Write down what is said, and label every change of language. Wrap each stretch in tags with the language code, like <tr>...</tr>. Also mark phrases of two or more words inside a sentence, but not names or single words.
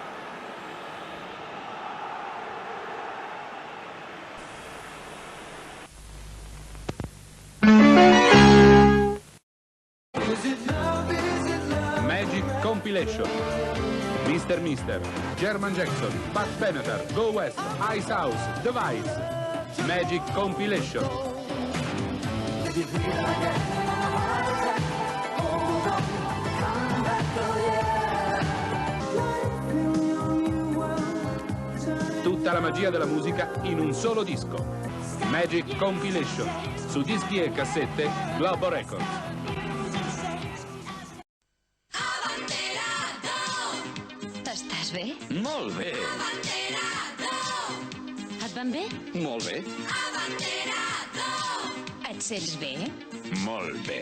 <it>Magic Compilation. Mr. Mister, German Jackson, Pat Benatar, Go West, Ice House, Device. Magic Compilation. Tutta la magia della musica in un solo disco. Magic Compilation. Su dischi e cassette Globo Records.</it> <ca>Estàs bé? Molt bé. Et van bé? Molt bé. Et sents bé? Molt bé.</ca>